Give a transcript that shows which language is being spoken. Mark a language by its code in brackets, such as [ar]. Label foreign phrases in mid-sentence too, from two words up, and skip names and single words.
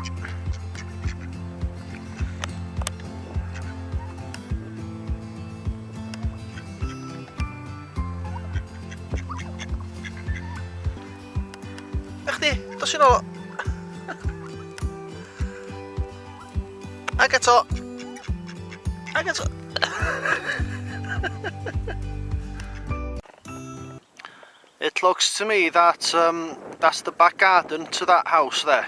[cy] Na chdi. Dos i'n ôl. Ag eto. Ag eto. [en] It looks to me that that's the back garden to that house there.